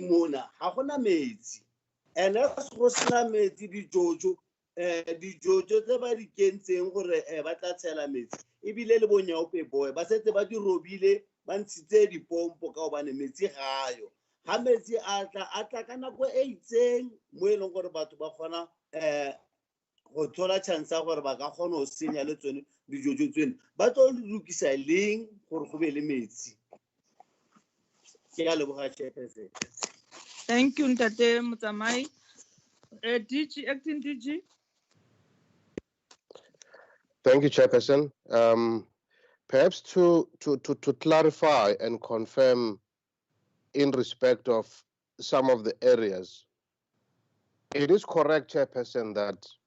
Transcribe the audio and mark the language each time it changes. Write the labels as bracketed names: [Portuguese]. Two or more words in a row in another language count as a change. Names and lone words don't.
[Tswana] mona ha gona metsi and go sena metsi dijojo tse ba di kentseng gore ba tla tshela metsi ebile le bonyaope boy ba setse ba di robile ba ntshitse dipompo ka obane metsi gayo ha metsi a tla ka nako e itseng mo e leng gore batho ba kgona go thola chance ya gore ba ka kgona go senya le tsone dijojo tsene ba tlo lokisa leng gore go be le metsi. Ke a leboga Chairperson. [English] Thank you, Ntate Mutsamai. DG, acting DG. Thank you, Chairperson. Perhaps to clarify and confirm in respect of some of the areas, it is correct, Chairperson, that